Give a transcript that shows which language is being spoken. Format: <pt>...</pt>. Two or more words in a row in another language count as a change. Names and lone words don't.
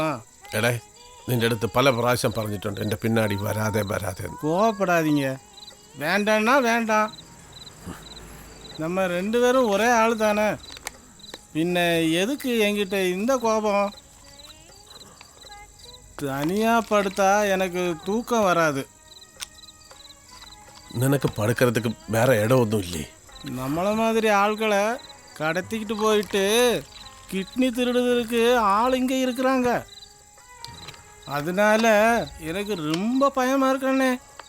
<ml>എടേ, നിന്റെ അടുത്ത് പല പ്രാവശ്യം പറഞ്ഞിട്ടുണ്ട് എൻ്റെ പിന്നാടി വരാതെ</ml> <ta>கோவப்படாதீங்க. வேண்டான்னா வேண்டாம். நம்ம 2 பேரும் ஒரே ஆள் தானே. பின்ன எதுக்கு என்கிட்ட இந்த கோபம்? தனியாக படுத்தா எனக்கு தூக்கம் வராது.</ta> <ml>നിനക്ക് പടുக்கிறதுக்கு വേറെ ഇടമൊന്നും ഇല്ലേ?</ml> <ta>நம்மளை மாதிரி ஆட்களை கடத்திக்கிட்டு போயிட்டு கிட்னி திருடுறதுக்கு ஆள் இங்கே இருக்கிறாங்க. அதனால எனக்கு ரொம்ப பயமாக இருக்கண்ணே.</ta>